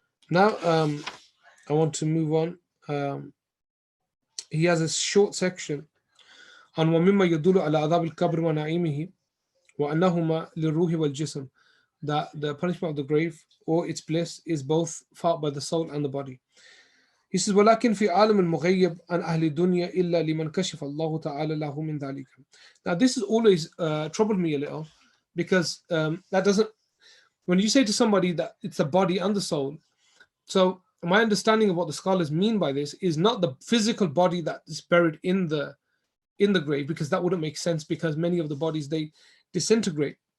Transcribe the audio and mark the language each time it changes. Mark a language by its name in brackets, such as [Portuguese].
[English] Now, I want to move on. He has a short section on [Arabic] وَمِمَّا يَدُلُ عَلَى عَذَابِ الْقَبْرِ وَنَعِيمِهِ وَأَنَّهُمَا لِلْرُوحِ وَالْجِسْمِ, [English] that the punishment of the grave or its bliss is both felt by the soul and the body. He says, [Arabic] وَلَكِنْ فِي عَالَمِ الْمُغَيِّبِ عَنْ أَهْلِ الدُّنْيَا إِلَّا لِمَنْ كَشِفَ اللَّهُ تَعَالَى لَهُ مِنْ ذَلِكَ. [English] Now this has always troubled me a little, because that doesn't, when you say to somebody that it's the body and the soul, so my understanding of what the scholars mean by this is not the physical body that is buried in the grave, because that wouldn't make sense, because many of the bodies, they disintegrate.